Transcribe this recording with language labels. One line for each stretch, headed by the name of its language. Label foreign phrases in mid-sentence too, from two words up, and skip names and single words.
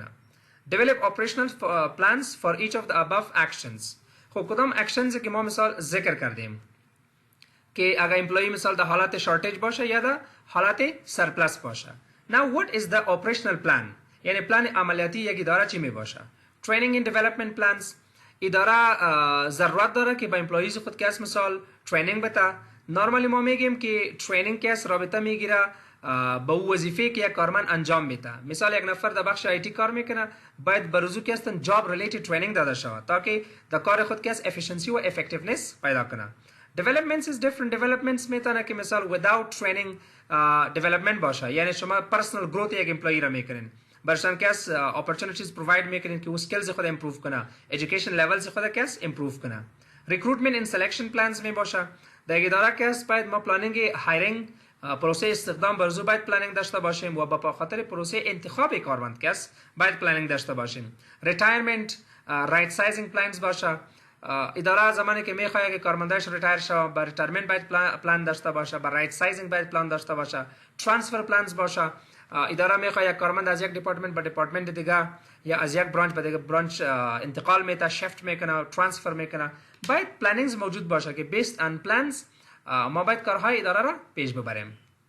English: Develop operational plans for each of the above actions.
Persian: خب کدام اکشنز که ما مثال ذکر کردیم که اگر امپلوی مثال در حالت شارتیج باشه یا در حالت سرپلس باشه.
English: Now what is the operational plan؟
Persian: یعنی پلان عملیاتی یک اداره چی می باشه؟
English: Training and development plans.
Persian: اداره ضرورت داره که با امپلویز خود که است مثال ترینینگ بده. نورمالی ما میگیم که ترینینگ که است رابطه میگیره با وظیفه که یک کارمند انجام میده. مثال یک نفر در بخش آیتی کار میکنه، باید برزو که است
English: job related training
Persian: داده شود تا که در کار خود که است افیشنسی و افکتیونس پیدا کنه.
English: Developments is different.
Persian: Developments میتونه که مثال
English: without training development
Persian: باشه، یعنی شما
English: personal growth
Persian: یک امپلوی را میکنین، برشان که است
English: opportunities provide
Persian: میکنین که او سکیلز خود امپروو کنه،
English: education levels
Persian: خود که است امپروو کنه.
English: Recruitment and selection plans
Persian: می باشه. در اداره که است باید ما
English: planning hiring process
Persian: استخدام برزو باید پلانینگ داشته باشیم و با خاطر پروسه انتخاب کارمند که است باید پلانینگ داشته باشیم.
English: Retirement right sizing plans باشه.
Persian: اداره زمانی که میخواد که کارمندش ریتایر شه با ریتایرمنت باید پلان داشته باشه، با
English: right sizing
Persian: باید پلان داشته باشه.
English: transfer plans باشه.
Persian: اداره میخواد یک کارمند از یک دیپارتمنت به دیپارتمنت دیگه یا از یک برانچ به دیگه برانچ انتقال میده، شفت میکنه، ترانسفر میکنه، باید پلانینگز موجود باشه که
English: based on plans
Persian: ما باید کارهای اداره را پیش ببریم.